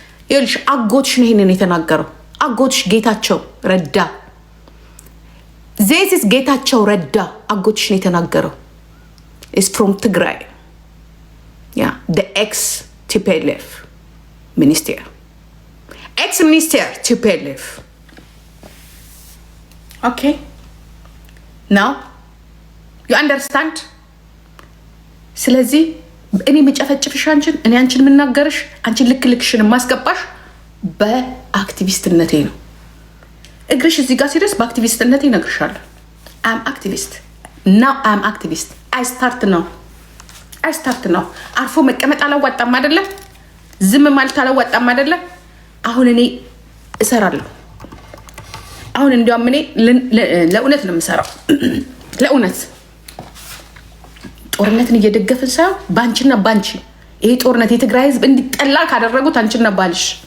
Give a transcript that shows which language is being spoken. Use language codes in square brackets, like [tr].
[am] ይኸውልሽ አጎትሽ ነው ይሄንን የተናገረው። አጎትሽ ጌታቸው ረዳ this is ጌታቸው ረዳ አጎትሽ ነው የተናገረው። [en] is from Tigray, yeah, the ex TPLF minister, ex-minister TPLF. Okay, now you understand? [am] ስለዚህ እኔ መጨፈጭፍሽ አንቺን እኔ አንቺን የምናገርሽ አንቺን ልክ ልክሽን ማስገባሽ በአክቲቪስትነቴ ነው። እግርሽ እዚህ ጋር ሲደርስ በአክቲቪስትነቴ እነግርሻለሁ። [en] አም አክቲቪስት ናው አም አክቲቪስት አይ ስታርት [am] ነው። አርፎ መቀመጥ አላዋጣም አይደለም። ዝም ማለት አላዋጣም አይደለም። አሁን እኔ እሰራለሁ። አሁን እንዲያውም እኔ ለእውነት ነው የምሰራው። ለእውነት ጦርነትን እየደገፍን ሳይሆን ባንቺና ባንቺ ይሄ ጦርነት የትግራይ ህዝብ እንዲጠላ ካደረጉት አንቺና ባልሽ